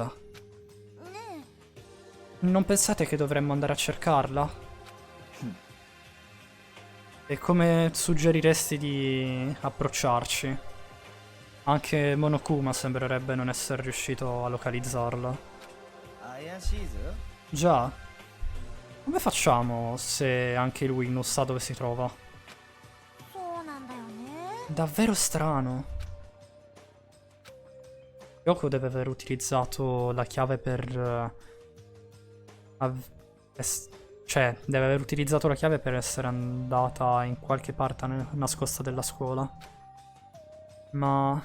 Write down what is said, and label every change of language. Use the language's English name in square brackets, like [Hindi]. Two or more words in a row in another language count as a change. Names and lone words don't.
[Japanese] ね [Italian] Non pensate che dovremmo andare a cercarla? E come suggeriresti di approcciarci? Anche Monokuma sembrerebbe non essere riuscito a localizzarla. [Japanese] 怪しいぞ。 [Italian] Già. Come facciamo se anche lui non sa dove si trova? [Japanese] え。そうなんだよね。 [Italian] Davvero strano. Yoko deve aver utilizzato la chiave per... cioè, deve aver utilizzato la chiave per essere andata in qualche parte nascosta della scuola. Ma...